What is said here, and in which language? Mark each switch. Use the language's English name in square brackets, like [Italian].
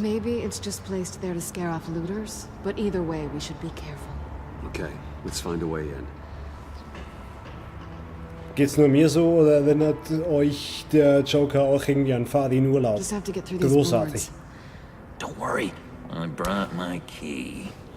[English] Maybe it's just placed there to scare off looters, but either way, we should be careful. Okay, let's find a way in. [German] Geht's nur mir so oder erinnert euch der Joker auch irgendwie an Fahrt in Urlaub? [English] Just have to get through these [German] Großartig. [English] boards. Don't worry, I brought my key.